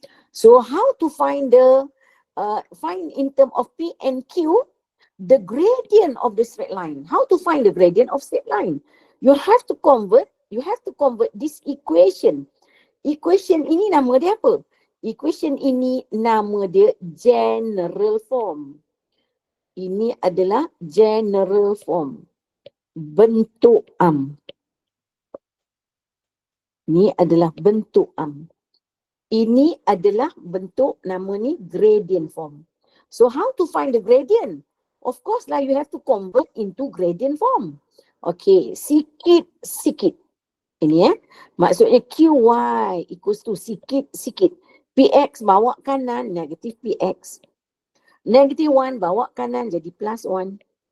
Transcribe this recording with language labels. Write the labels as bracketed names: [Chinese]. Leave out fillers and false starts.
[English] So how to find find in term of P and Q the gradient of the straight line? How to find the gradient of straight line? You have to convert this equation. [Malay] Equation ini nama dia apa? Equation ini nama dia general form. Ini adalah general form. Bentuk am. Ini adalah bentuk am. Ini adalah bentuk nama ni [English] gradient form. So how to find the gradient? Of course lah, you have to convert into gradient form. [Malay] Okay, sikit-sikit. Ini maksudnya QY [English] equals to [Malay] sikit-sikit. PX bawa kanan, negatif PX. Negative 1 bawa kanan jadi plus 1.